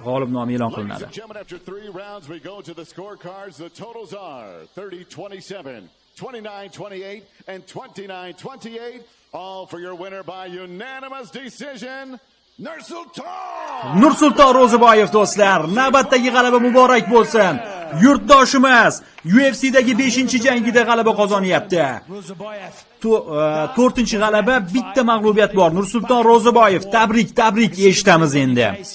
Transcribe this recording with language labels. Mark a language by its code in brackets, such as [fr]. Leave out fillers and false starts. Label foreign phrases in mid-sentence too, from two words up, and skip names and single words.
[uz] g'olib nomi e'lon qilinadi. [en] Ladies and gentlemen, after 3 rounds, we go to the scorecards. The totals are 30-27, 29-28, and 29-28. All for your winner by unanimous decision, [uz] Nursulton Ro'ziboyev do'stlar, navbatdagi g'alaba muborak bo'lsin. Yurtdoshimiz UFC'dagi 5-jangida g'alaba qozonyapti. 4-g'alaba, bitta mag'lubiyat bor. Nursulton Ro'ziboyev, tabrik eshitamiz endi.